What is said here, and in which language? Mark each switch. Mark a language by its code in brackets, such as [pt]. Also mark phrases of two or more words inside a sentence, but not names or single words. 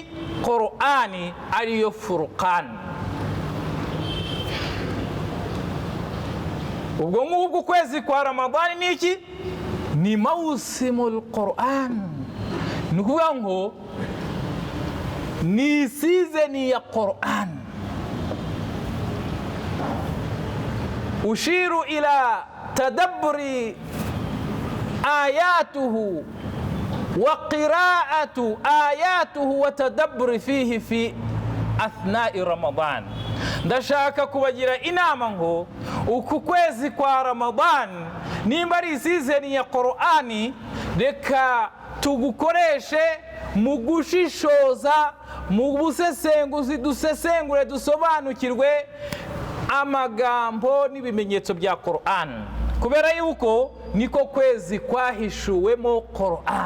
[rw] Qur'ani, ariyo Furqan. ubwo ngubwo ukwezi kwa Ramadani ni iki? ni [ar] موسم القرآن, [rw] ni ukuvuga ngo ni sizeni ya Qur'an. [ar] أشير إلى تدبر آياته وقراءة آياته وتدبر فيه في أثناء رمضان. [rw] ndashaka kubagira inama ngo uku kwezi kwa Ramadan nimba ari sizeni ya Qur'ani, reka tugukoreshe mu gushishoza, mu busesenguzi, dusesengure, dusobanukirwe amagambo n'ibimenyetso bya Qur'an, kubera yuko niko kwezi kwahishuwemo Qur'an.